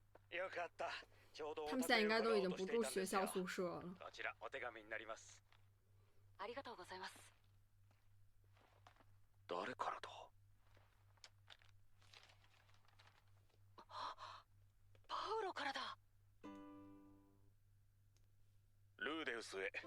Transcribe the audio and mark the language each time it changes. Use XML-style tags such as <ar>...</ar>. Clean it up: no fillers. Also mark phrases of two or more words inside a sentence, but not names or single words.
<ja>よかった。ちょうど</ja> <zh>他们现在应该都已经不住学校宿舍了。</zh> <ja>こちらお手紙になります。ありがとうございます。誰からだ？パウロからだ。ルーデウスへ。</ja>